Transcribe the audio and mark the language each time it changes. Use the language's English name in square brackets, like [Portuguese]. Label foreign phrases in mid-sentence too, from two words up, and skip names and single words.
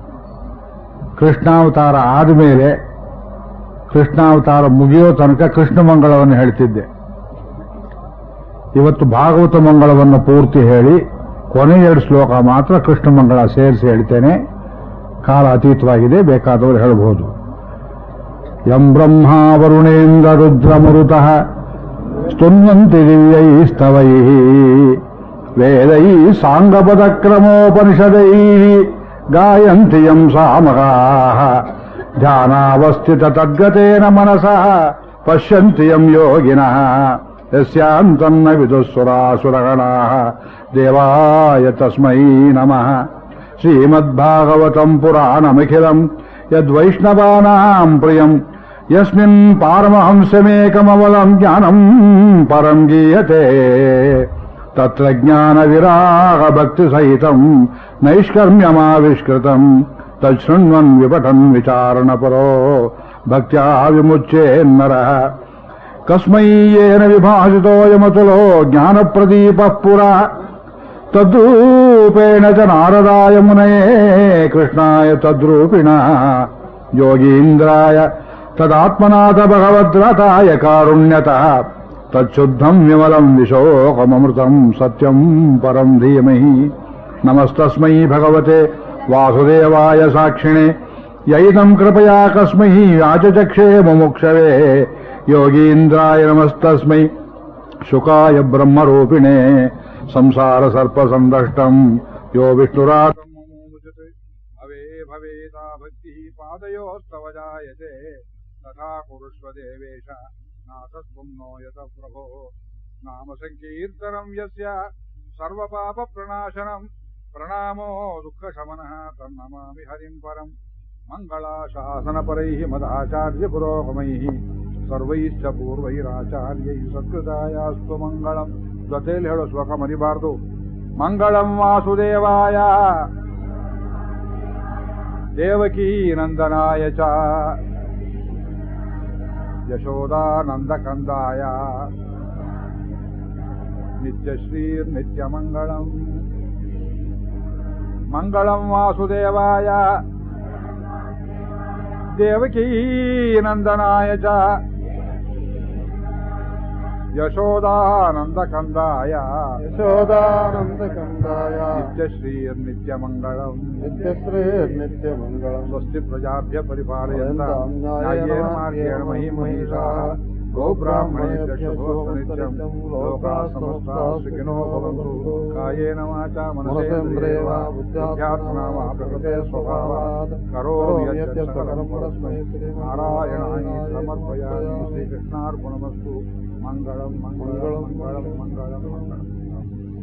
[Kannada] ಕೃಷ್ಣಾವತಾರ ಆದಮೇಲೆ ಕೃಷ್ಣಾವತಾರ ಮುಗಿಯೋ ತನಕ ಕೃಷ್ಣ ಮಂಗಳವನ್ನು ಹೇಳ್ತಿದ್ದೆ. ಇವತ್ತು ಭಾಗವತ ಮಂಗಳವನ್ನು ಪೂರ್ತಿ ಹೇಳಿ ಕೊನೆ 2 ಶ್ಲೋಕ ಮಾತ್ರ ಕೃಷ್ಣ ಮಂಗಳ ಸೇರಿಸಿ ಹೇಳ್ತೇನೆ. ಕಾಲ ಅತೀತವಾಗಿದೆ, ಬೇಕಾದವರು ಹೇಳಬಹುದು. [Sanskrit] ಯಂ ಬ್ರಹ್ಮ ವರುಣೇಂದ್ರ ರುದ್ರಮರುತಃ ಸ್ತುನ್ವಂತಿ ದಿವ್ಯೈಸ್ತವೈಃ ವೇದೈಃ ಸಾಂಗಪದಕ್ರಮೋಪನಿಷದೈಃ ಗಾಯಂತಿ ಯಂ ಸಾಮಗಾಃ ಧ್ಯಾನಾವಸ್ಥಿತ ತದ್ಗತೇನ ಮನಸಃ ಪಶ್ಯಂತಿ ಯಂ ಯೋಗಿನಃ ಯಸ್ಯಾಂತನ್ನ ವಿದುಃಸುರಾಸುರಗಣಾಃ ದೇವಾಯ ತಸ್ಮೈ ನಮಃ. ಶ್ರೀಮದ್ಭಾಗವತಂ ಪುರಾಣಮಖಿಲಂ ಯದ್ವೈಷ್ಣವಾನಾಂ ಪ್ರಿಯಂ ಯಸ್ಮಿನ್ ಪಾರಮಹಂಸಮೇಕಮವಲಂ ಜ್ಞಾನಂ ಪರಂ ಗೀಯತೆ ತತ್ರ ಜ್ಞಾನ ವಿರಾಗ ಭಕ್ತಿ ಸಹಿತಂ ನೈಷ್ಕರ್ಮ್ಯಮಾವಿಷ್ಕೃತಂ ತಚ್ಛೃಣ್ವನ್ ವಿಪಠನ್ ವಿಚಾರಣ ಪರೋ ಭಕ್ತ್ಯಾ ವಿಮುಚ್ಯೇನ್ನರಃ. ಕಸ್ಮೈ ಯೇನ ವಿಭಾಸಿತೋಯಮತುಲೋ ಜ್ಞಾನಪ್ರದೀಪಃ ಪುರಾ ತದ್ರೂಪೇಣ ಚ ನಾರದಾಯ ಮುನಯೇ ಕೃಷ್ಣಾಯ ತದ್ರೂಪಿಣಃ ಯೋಗೀಂದ್ರಾಯ ತದಾತ್ಮನಾಥ ಭಗವದ್ರತಾಯ ಕಾರುಣ್ಯತಃ ತಚ್ಶುದ್ಧಂ ವಿಮಲಂ ವಿಶೋಕಮೃತಂ ಸತ್ಯಂ ಪರಂ ಧೀಮಹಿ. ನಮಸ್ತಸ್ಮೈ ಭಗವತೆ ವಾಸುದೇವಾಯ ಸಾಕ್ಷಿಣೆ ಯೈದಂ ಕೃಪಯಾ ಕಸ್ಮೈ ಆಚಚಕ್ಷೇ ಮುಮುಕ್ಷವೇ ಯೋಗೀಂದ್ರಾಯ ನಮಸ್ತಸ್ಮೈ ಶುಕಾಯ ಬ್ರಹ್ಮರೂಪಿಣೆ ಸಂಸಾರ ಸರ್ಪ ಸಂದಷ್ಟಂ ಯೋ ವಿಷ್ಣುರಾತಂ ಮುಮುಚತೆ ಅವೇ ಭವೇತಾ ಭಕ್ತಿ ಪಾದಯೋಸ್ತವ ಜಾಯತೆ ತಥಾ ಕುರುಷ್ವ ದೇವೇಶ ನಾಥಸ್ವಂ ನೋ ಯತ ಪ್ರಭೋ ನಾಮ ಸಂಕೀರ್ತನಂ ಯಸ್ಯ ಸರ್ವಪಾಪ ಪ್ರಣಾಶನಂ ಪ್ರಣಾಮೋ ದುಃಖ ಶಮನಃ ತನ್ನಮಾಮಿ ಹರಿಂ ಪರಂ. ಮಂಗಳಾಶಾಸನಪರೈಃ ಮದಾಚಾರ್ಯ ಪುರೋಗಮೈಃ ಸರ್ವೈಶ್ಚ ಪೂರ್ವೈರಾಚಾರ್ಯೈ ಸತ್ಕೃತಾಯಾಸ್ತು ಮಂಗಳಂ. [Kannada] ಜೊತೆಯಲ್ಲಿ ಹೇಳೋ ಶ್ಲೋಕ ಮರಿಬಾರದು. [Sanskrit] ಮಂಗಳಂ ವಾಸುದೇವಾಯ ದೇವಕೀ ನಂದನಾಯ ಚ ಯಶೋದಾನಂದಕಂದಾಯ ನಿತ್ಯಶ್ರೀರ್ನಿತ್ಯಮಂಗಳಂ. ಮಂಗಳಂ ವಾಸುದೇವಾಯ ದೇವಕೀ ನಂದನಾಯ ಚ ಯಶೋದಾನಂದಕಂದಾಯ ನಿತ್ಯಶ್ರೀರ್ನಿತ್ಯಮಂಗಳಂ. ಸ್ವಸ್ತಿ ಪ್ರಜಾಭ್ಯ ಪರಿಪಾಲಯಂತಾಂ ನ್ಯಾಯೇನ ಮಾರ್ಗೇಣ ಮಹೀಂ ಮಹೀಷಾಃ ಗೋಬ್ರಾಹ್ಮಣೇಭ್ಯಃ ಶುಭೋऽಸ್ತು ನಿತ್ಯಂ ಲೋಕಾಃ ಸಮಸ್ತಾಃ ಸುಖಿನೋ ಭವಂತು. ಕಾಯೇನ ವಾಚಾ ಮನಸೇಂದ್ರಿಯೇಣ ಬುದ್ಧ್ಯಾತ್ಮನಾ ವಾ ಪ್ರಕೃತೆ ಸ್ವಭಾವಾತ್ ಕರೋಮಿ ಯದ್ಯತ್ ಸಕಲಂ ಪರಸ್ಮೈ ನಾರಾಯಣಾಯ ಸಮರ್ಪಯಾಮಿ. ಶ್ರೀಕೃಷ್ಣಾರ್ಪಣಮಸ್ತು. ಮಂಗಳಂ ಮಂಗಳಂ ಮಂಗಳಂ ಮಂಗಳಂ ಮಂಗಳಂ.